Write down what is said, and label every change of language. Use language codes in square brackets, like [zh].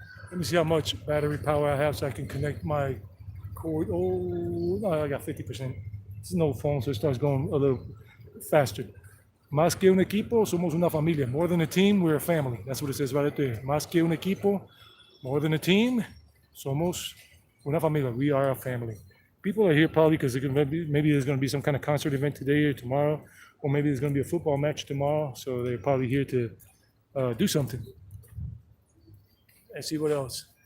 [en] Let me see how much battery power I have so I can connect my cord. Oh, no, I got 50%. It's an old phone, so it starts going a little faster. [es] Más que un equipo, somos una familia. [en] More than a team, we're a family. That's what it says right there. [es] Más que un equipo, [en] more than a team, [es] somos una familia. [en] We are a family. People are here probably because maybe there's going to be some kind of concert event today or tomorrow, or maybe there's going to be a football match tomorrow. So they're probably here to do something. Let's see what else.